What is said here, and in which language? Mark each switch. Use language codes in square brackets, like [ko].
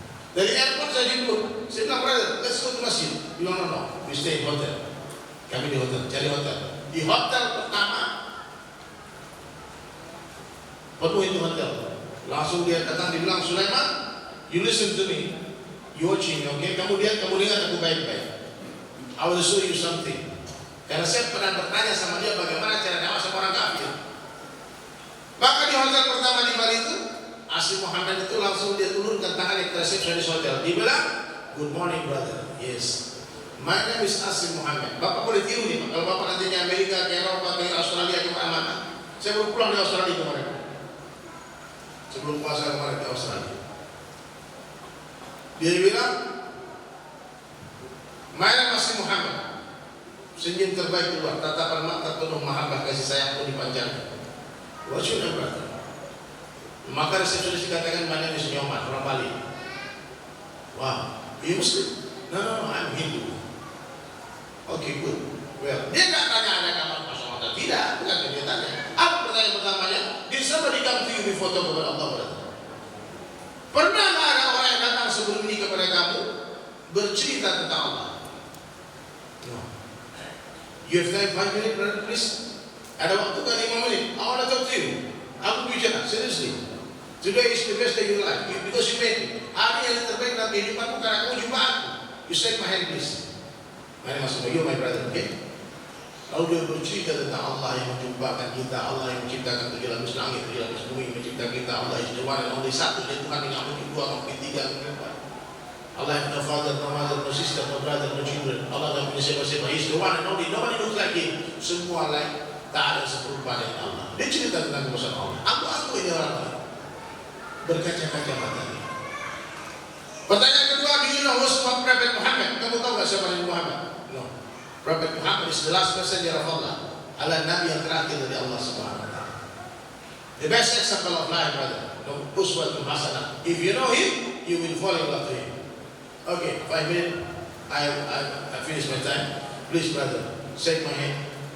[id] Dari airport saya jemput, saya bilang, [en] brother, let's go to masjid. [id] Bilang, [en] no, we stay in hotel. [id] Kami di hotel, cari hotel. Di hotel pertama, penuh itu hotel. Langsung dia datang, dia bilang, [en] Sulaiman, you listen to me, you watching, okay? [id] Kamu dengar aku baik-baik. [en] I will show you something. [id] Karena saya pernah bertanya sama dia bagaimana cara dakwah sama orang kafir. Maka di hotel pertama di Bali itu, Asyik Muhammad itu langsung dia turunkan tangan di resepsionis hotel. Dia bilang, [en] good morning brother. Yes. My name is Asyik Muhammad. [id] Bapak boleh tiru nih, kalau bapak nantinya Amerika, ke Eropa, ke Australia, ke mana? Saya baru pulang di Australia kemarin. Sebelum puasa kemarin di Australia. Dia bilang, [en] my name is Asyik Muhammad. [id] Senyum terbaik keluar, tatapan mata penuh mahabbah kasih sayang pun dipanjangkan. [en] What's your name brother? [id] Maka resepsionis dikatakan mana ini Nyoman, orang Bali. [en] Wow, you Muslim? No, I'm Hindu. Okay, good. [id] Well, dia tak tanya ada kamar kosong atau tidak, bukan dia tanya. Apa pertanyaan pertamanya? [en] Did somebody come to you before talk about Allah brother? [id] Pernah nggak ada orang yang datang sebelum ini kepada kamu bercerita tentang Allah? [en] No. You have time 5 minutes, brother, please. [id] Ada waktu kan 5 menit? [en] I want to talk to you. [id] Aku bicara, [en] seriously. Today is the best day of your life because you made me. [id] Hari yang terbaik dalam kehidupanmu karena kamu jumpa aku. [en] You shake my hand, please. My name is you, my brother, okay? [id] Lalu dia bercerita tentang Allah yang menjumpakan kita, Allah yang menciptakan 7 lapis langit, 7 lapis bumi, mencipta kita, Allah [en] is the one and only [id] satu, dia Tuhan yang mungkin 2, mungkin 3, mungkin 4. Allah yang [en] no father, no mother, no sister, no brother, no children. [id] Allah yang punya siapa-siapa, [en] he is the one and only, nobody looks like him. [id] Semua lain. Tak ada serupa dengan Allah. Dia cerita tentang kuasa Allah. Aku ini orang lain. Berkaca-kaca matanya. Pertanyaan kedua, [en] do you know who's Prophet Muhammad? [id] Kamu tahu tak siapa Nabi Muhammad? [en] No. Prophet Muhammad is the last messenger of Allah. [id] Allah Nabi yang terakhir dari Allah Subhanahu Wa Taala. [en] The best example of life, brother. No, uswatun hasanah. If you know him, you will fall in love to him. Okay, 5 minutes. I finish my time. Please, brother, shake my hand.